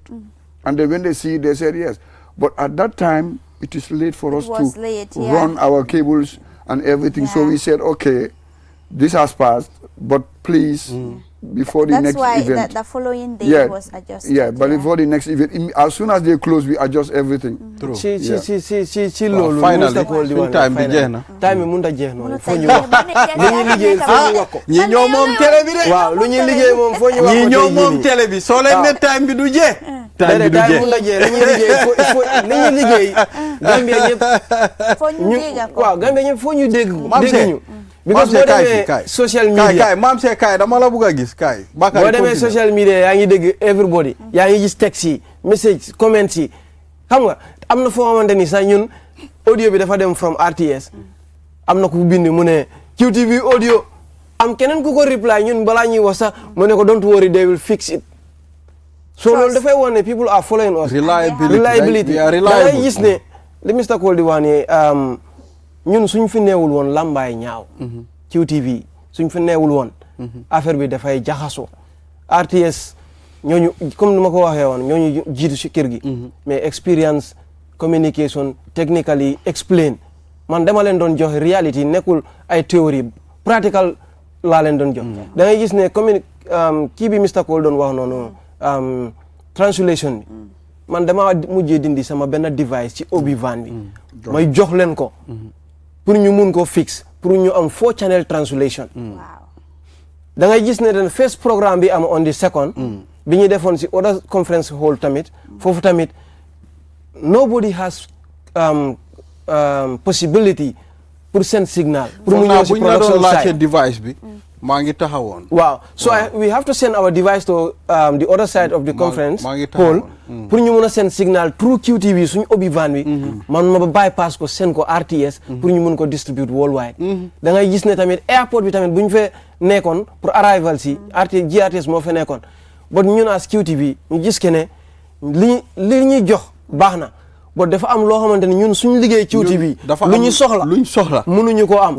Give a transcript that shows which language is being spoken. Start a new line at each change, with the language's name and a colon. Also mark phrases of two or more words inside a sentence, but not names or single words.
English: And then when they see it, they said yes. But at that time, it is late for us to run our cables and everything. So we said, okay, this has passed, but please, before the next event. That's why the following day was adjusted. Yeah, but before the next event, as soon as they close, we adjust everything. True. Finally,
Wolof: time bi jeex na. Time mun ta jeex noonu foo ñu wax lu ñu liggéey foo ñu wax ko. ñi ñoo moom télé bi de. waaw lu ñu liggéey moom foo ñu wax ko. ñi ñoo moom télé bi soo leen ne time bi du jeex. time bi du jeex mun ta jeex li ñuy liggéey li ñuy liggéey Gambia ñëpp foo ñu dégg ko. waaw Gambia ñëpp foo ñu dégg ñu. because boo demee
English: social media
Wolof: kaay maam see kaay dama la bugg a gis kaay. boo demee social media yaa ngi dégg everybody yaa ngi gis texte yi
English: message comments
Wolof: yi xam nga am na foo xamante ni sax ñun audio bi dafa dem from RTS am na ku bind mu ne QTV audio am keneen ku ko reply ñun balaa ñuy wax sax mu ne ko
English: don't worry they will fix it. so
Wolof: loolu dafay wane ne
English: people are following us.
Wolof: reliability da ngay gis ne li Mr. Cole di wax ne ñun suñ fi neewul woon lambaay ñaaw QTV suñ fi neewul woon affaire bi dafay jaxasoo RTS ñooñu comme ni ma ko waxee woon ñooñu jiitu ci kër gi mais
English: experience communication technically explain
Wolof: man dama leen doon joxe reality nekkul ay théorie practical laa leen doon jox da ngay gis ne kii bi Mr. Cole doon wax noonu translation bi man dama mujjee dindi sama benn device ci obi van bi may jox leen ko pour ñu mun ko fix pour ñu am
English: 4 channel translation
Wolof: da ngay gis ne den
English: first programme
Wolof: bi am
English: on the second
Wolof: bi ñu defoon si
English: other conference hall
Wolof: tamit foofu tamit
English: nobody has possibility
Wolof: pour
English: send signal
Wolof: pour mu ñëw si
English: production side
Wolof: device bi maa ngi taxawoon.
English: Wow. So we have to send our device to the other side of the conference hall
Wolof: pour ñu mën a
English: send signal through QTV
Wolof: suñu obi van bi man ma
English: bypass ko send ko RTS
Wolof: pour ñu mën ko
English: distribute worldwide.
Wolof: Da ngay gis ne tamit airport bi tamit bu ñu fee nekkoon pour arrival si GRTS moo fa nekkoon but ñun as QTV ñu gis ke ne li ñuy jox baax na but dafa am loo xamante ne ñun suñu liggéey QTV lu ñu soxla mënuñu koo am.